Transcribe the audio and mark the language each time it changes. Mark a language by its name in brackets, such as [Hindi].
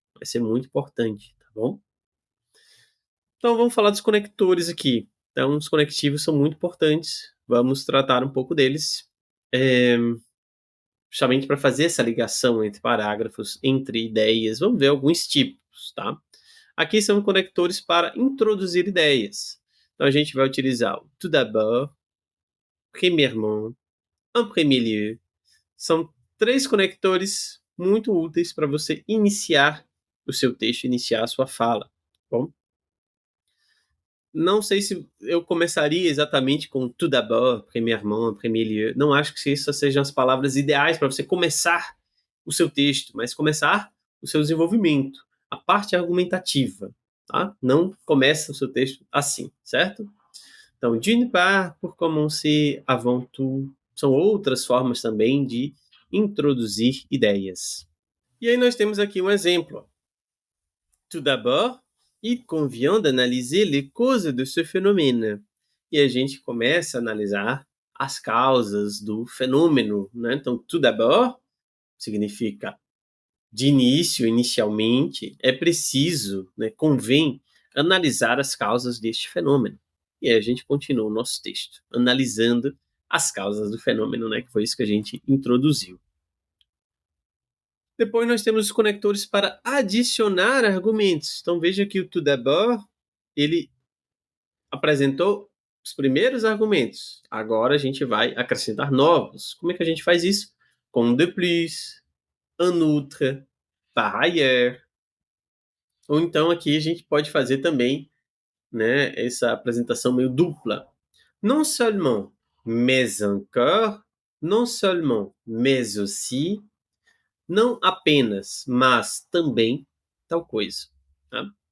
[Portuguese] Vai ser muito importante, tá bom? Então vamos falar dos conectores aqui. Então os conectivos são muito importantes, vamos tratar um pouco deles, justamente para fazer essa ligação entre parágrafos, entre ideias. Vamos ver alguns tipos, tá? Aqui são conectores para introduzir ideias. Então a gente vai utilizar o [French] tout d'abord, premièrement, en premier lieu. [Portuguese] São 3 conectores muito úteis para você iniciar o seu texto, iniciar a sua fala, tá bom? Não sei se eu começaria exatamente com [French] tout d'abord, premièrement, en premier lieu. [Portuguese] Não acho que essas sejam as palavras ideais para você começar o seu texto, mas começar o seu desenvolvimento, a parte argumentativa, tá? Não começa o seu texto assim, certo? Então, [French] d'une part, pour commencer, avant tout, [Portuguese] são outras formas também de introduzir ideias. E aí nós temos aqui um exemplo. [French] Tout d'abord, il convient d'analyser les causes de ce phénomène. [Portuguese] E a gente começa a analisar as causas do fenômeno, né? Então, [French] tout d'abord [Portuguese] significa de início, inicialmente, é preciso, né, convém analisar as causas deste fenômeno. E aí a gente continua o nosso texto, analisando as causas do fenômeno, né, que foi isso que a gente introduziu. Depois nós temos os conectores para adicionar argumentos. Então veja que o [French] tout d'abord, [Portuguese] ele apresentou os primeiros argumentos. Agora a gente vai acrescentar novos. Como é que a gente faz isso? Com [French] de plus, en outre, par ailleurs. [Portuguese] Ou então aqui a gente pode fazer também, né, essa apresentação meio dupla. [French] Non seulement, mais encore, non seulement, mais aussi, [Portuguese] não apenas, mas também tal coisa. Tá?